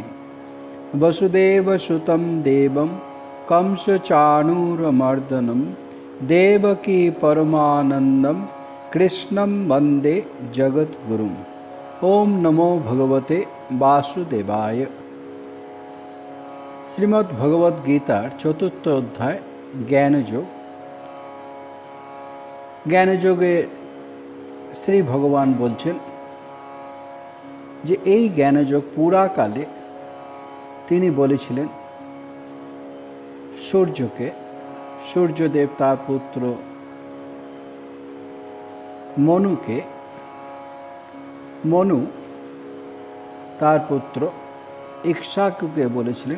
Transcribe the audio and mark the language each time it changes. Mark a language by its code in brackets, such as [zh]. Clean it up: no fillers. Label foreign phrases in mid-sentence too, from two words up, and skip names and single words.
[sa] वसुदेवसुतं देवं कंसचाणूरमर्दनं देवकी परमानन्दं कृष्णं वन्दे जगद्गुरुम्। ओम नमो भगवते वासुदेवाय। [bn] শ্রীমদ্ ভগবদ গীতার চতুর্থ অধ্যায় জ্ঞানযোগ। জ্ঞানযোগে শ্রী ভগবান বলছেন যে এই জ্ঞানযোগ পুরাকালে তিনি বলেছিলেন সূর্যকে, সূর্যদেব তার পুত্র মনুকে, মনু তার পুত্র ইক্ষ্বাকুকে বলেছিলেন।